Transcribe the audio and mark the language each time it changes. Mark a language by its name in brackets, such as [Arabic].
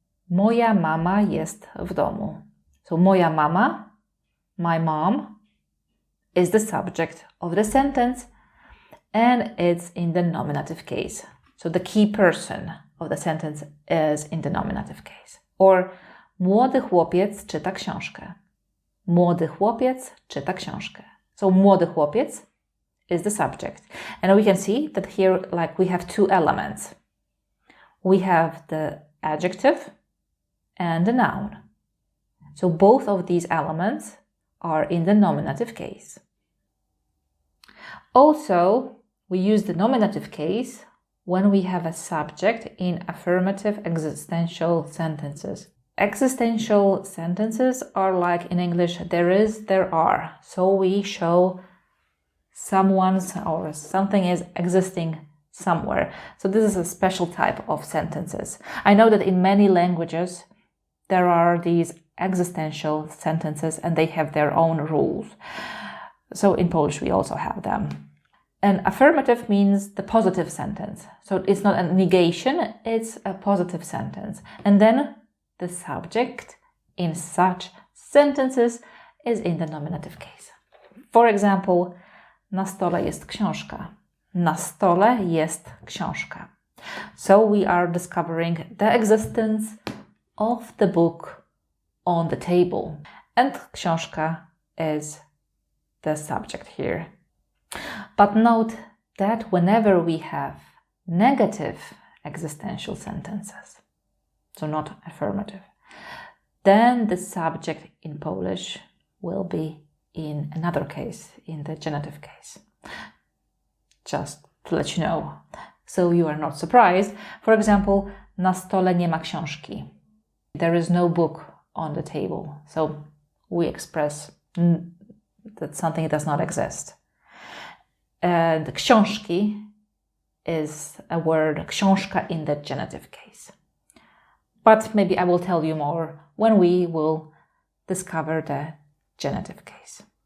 [Polish] Moja mama jest w domu. [English] So [Polish] moja mama, [English] my mom, is the subject of the sentence and it's in the nominative case. So the key person of the sentence is in the nominative case. [Polish] Or młody chłopiec czyta książkę. Młody chłopiec czyta książkę. [English] So [Polish] młody chłopiec [English] is the subject. And we can see that here we have two elements. We have the adjective and the noun. So both of these elements are in the nominative case. Also, we use the nominative case when we have a subject in affirmative existential sentences. Existential sentences are like in English, there is, there are. So we show someone's or something is existing somewhere. So this is a special type of sentences. I know that in many languages there are these existential sentences and they have their own rules. So in Polish we also have them. And affirmative means the positive sentence. So it's not a negation, it's a positive sentence. And then the subject in such sentences is in the nominative case. For example, [Polish] na stole jest książka. Na stole jest książka. [English] So we are discovering the existence of the book on the table. And książka is the subject here. But note that whenever we have negative existential sentences, so not affirmative, then the subject in Polish will be in another case, in the genitive case. Just to let you know, so you are not surprised. For example, [Polish] na stole nie ma książki. [English] There is no book on the table. So we express that something does not exist. And książki is a word, książka, in the genitive case. But maybe I will tell you more when we will discover the genitive case.